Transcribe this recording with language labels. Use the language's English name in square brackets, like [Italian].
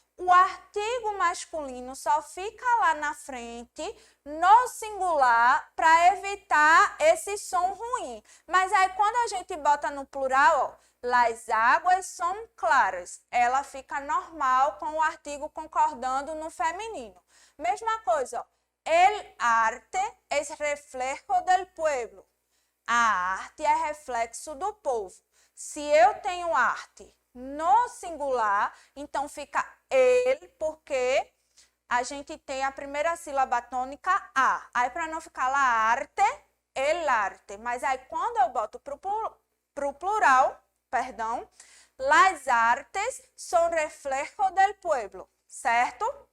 [Portuguese] O artigo masculino só fica lá na frente, no singular, para evitar esse som ruim. Mas aí, quando a gente bota no plural, ó, las águas são claras. Ela fica normal com o artigo concordando no feminino. Mesma coisa, ó. [Spanish] El arte es reflejo del pueblo. [Portuguese] A arte é reflexo do povo. Se eu tenho arte no singular, então fica ele, porque a gente tem a primeira sílaba tônica A. Aí, para não ficar [Spanish] la arte, el arte. [Portuguese] Mas aí, quando eu boto pro plural, perdão, [Spanish] las artes son reflejo del pueblo, [Portuguese] certo?